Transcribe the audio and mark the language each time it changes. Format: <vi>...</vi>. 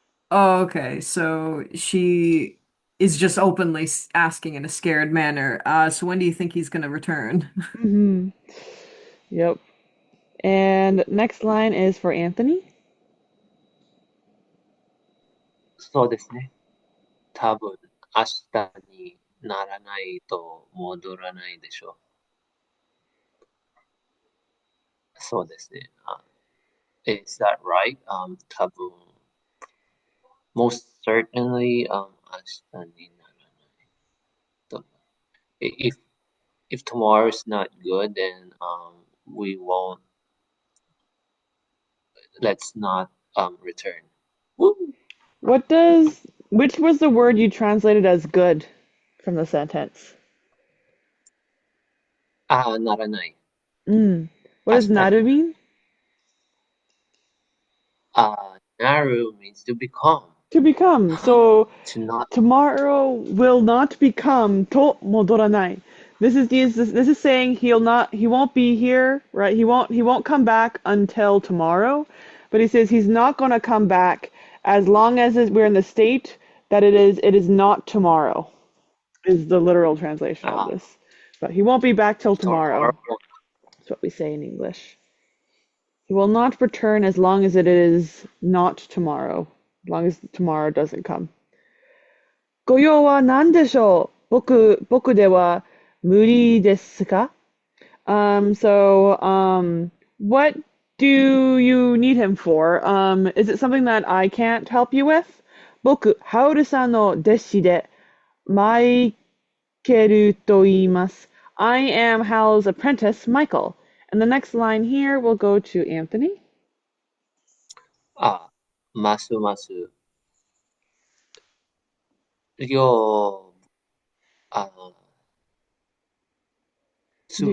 <en>oh, okay. So she is just openly asking in a scared manner. So when do you think he's gonna return? Hmm. Yep. And next line is for Anthony.</en> <ja>そうですね。多分、明日にならないと戻らないでしょう。そうですね。</ja> <en>Is that right?</en> <ja>多分、</ja> <en>most certainly,</en> <ja>明日にならないと。</ja> <en>If, if tomorrow is not good, then, we won't, let's not, return. Woo! Which was the word you translated as good from the sentence?</en> <ja>ならない。</ja> <en>Mm. What</en> <ja>明日に。</ja> <en>naru mean? Naru means to become. To become. So To not. tomorrow will not become to modoranai. This is saying he won't be here, right? He won't come back until tomorrow, but he says he's not going to come back as long as we're in the state that it is not tomorrow. Is the literal translation of uh, this. But he won't be back till Tomorrow. tomorrow. That's what we say in English. He will not return as long as it is not tomorrow. As long as tomorrow doesn't come.</en> <ja>ご用は何でしょう僕では無理ですか</ja> <en>what do you need him for? Is it something that I can't help you with?</en> <ja>僕、ハウルさんの弟子で、マイケルと言います。</ja> <en>I am Hal's apprentice, Michael. And the next line here will go to Anthony.</en> <ja>ますます、よう、す</ja>